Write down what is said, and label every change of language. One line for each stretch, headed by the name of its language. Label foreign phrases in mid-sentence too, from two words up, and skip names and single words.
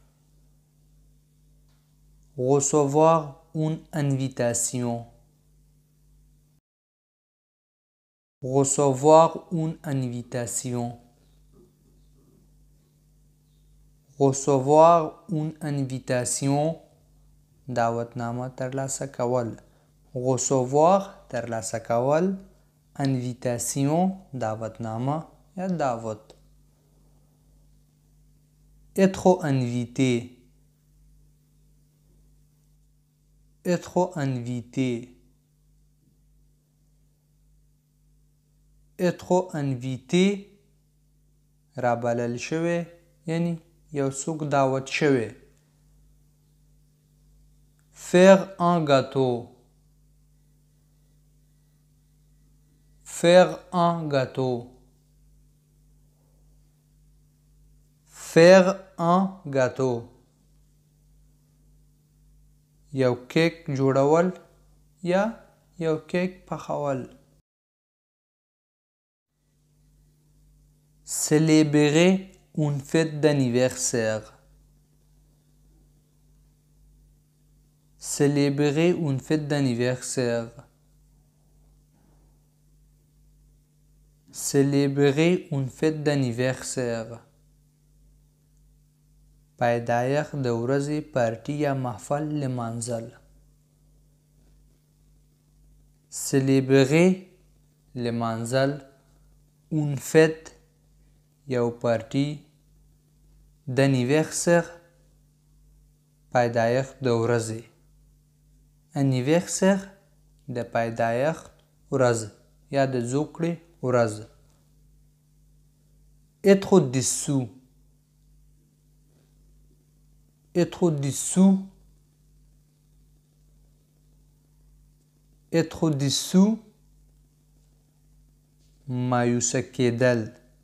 French: Recevoir une invitation. Recevoir une invitation. Recevoir une invitation.
Pashto: دعوتنامه ترلاسه کول. Recevoir ترلاسه کول. Invitation دعوتنامه یا دعوت.
French: Être invité. Être invité. Être invité
Pashto: رابلل شوی یعنی یو څوک دعوت شوی.
French: Faire un gâteau. Faire un gâteau. Faire un gâteau.
Pashto: یو کیک جوړول یا یو کیک پخول.
French: Célébrer une fête d'anniversaire. Célébrer une fête d'anniversaire. Célébrer une fête d'anniversaire.
Pashto: پیدایښت د ورځې پارټي یا محفل لمانځل. Célébrer لمانځل اون fête یو پارټي d'anniversaire پیدایښت د ورځې anniversaire د پیدایښت ورځ یا د زوکړې ورځ
French: être dessous être dessous être dessous
Pashto: مایوسه کېدل